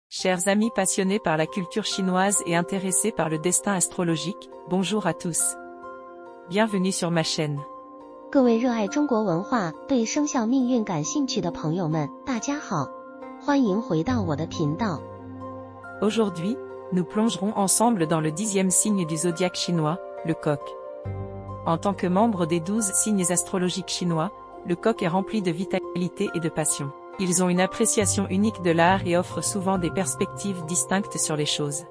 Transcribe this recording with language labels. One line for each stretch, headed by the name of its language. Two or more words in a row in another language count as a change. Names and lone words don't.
French: Chers amis passionnés par la culture chinoise et intéressés par le destin astrologique, bonjour à tous. Bienvenue sur ma chaîne.
Chinese: 各位热爱中国文化、对生肖命运感兴趣的朋友们，大家好，欢迎回到我的频道。
French: Aujourd'hui, nous plongerons ensemble dans le 10e signe du zodiaque chinois, le coq. En tant que membre des 12 signes astrologiques chinois, le coq est rempli de vitalité et de passion. Ils ont une appréciation unique de l'art et offrent souvent des perspectives distinctes sur les choses.